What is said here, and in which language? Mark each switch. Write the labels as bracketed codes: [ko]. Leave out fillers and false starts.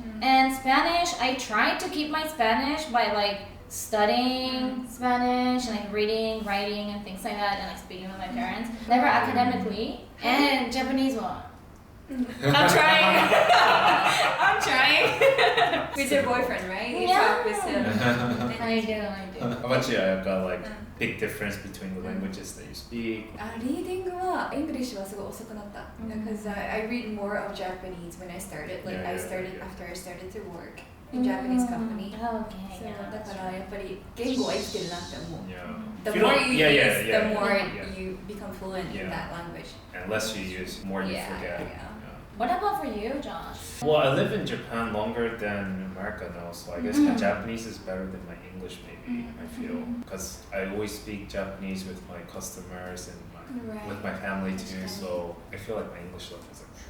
[en] And Spanish, I tried to keep my Spanish by like studying Spanish and like reading, writing and things like that, and like speaking with my parents. Never academically. And Japanese one. I'm trying. I'm trying. With your boyfriend, right? You Yeah. talk with him. I do. How about you? I've got like big difference between the languages that you speak. [ja] Reading は English はすごい遅くなった。 [en] Because I read more of Japanese when I started. Like I started after I started to work in Japanese company. Okay. [ja] So だからやっぱり言語は生きてるなって思う。 [en] The If you more don't- you use, the yeah. more Yeah. you become fluent in that language. Unless you use more, you forget. What about for you, Josh? Well, I live in Japan longer than America now, so I guess my Japanese is better than my English, maybe, I feel. Because I always speak Japanese with my customers and with my family too, so I feel like my English level is like...